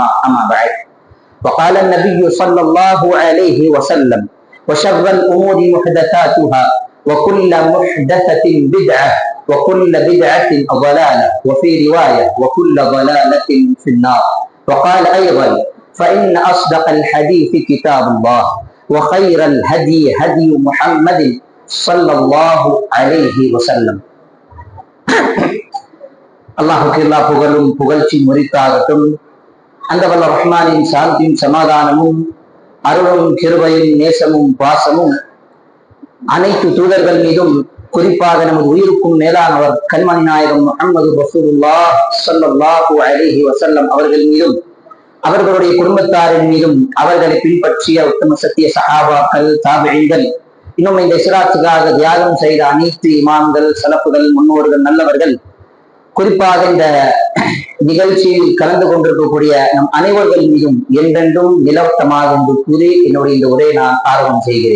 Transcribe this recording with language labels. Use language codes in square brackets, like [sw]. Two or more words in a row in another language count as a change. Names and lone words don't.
[ar] أما بعد، وقال النبي صلى الله عليه وسلم: وشر الأمور محدثاتها وكل محدثة بدعة وكل بدعة ضلالة وفي رواية وكل ضلالة في النار. وقال أيضا: فإن أصدق الحديث كتاب الله وخير الهدي هدي محمد صلى الله عليه وسلم. [ta] அல்லாஹுக்கு எல்லா புகழும் புகழ்ச்சி முறித்தாகட்டும். அந்த வல்ல ரஹ்மானின் சாந்தியும் சமாதானமும் அருளும் கிருபையும் நேசமும் பாசமும் அனைத்து தூதர்கள் மீதும், குறிப்பாக நமது உயிருக்கும் மேலானவர் கண்மணி நாயகம் முஹம்மது ரசூலுல்லாஹ் [ar] صلى الله عليه وسلم [ta] அவர்கள் மீதும், அவர்களுடைய குடும்பத்தாரின் மீதும், அவர்களை பின்பற்றிய உத்தம சத்திய சஹாபாக்கள், தாபிஈன்கள், இன்னும் இந்த இஸ்லாத்துக்காக தியாகம் செய்த அனைத்து இமாம்கள், சலப்புகள், முன்னோர்கள், நல்லவர்கள், குறிப்பாக இந்த நிகழ்ச்சியில் கலந்து கொண்டிருக்கக்கூடிய நம் அனைவர்கள் மீதும் என்றென்றும் நிலவட்டமாக என்று கூறி என்னுடைய இந்த உரையை நான் ஆரம்பம் செய்கிறேன்.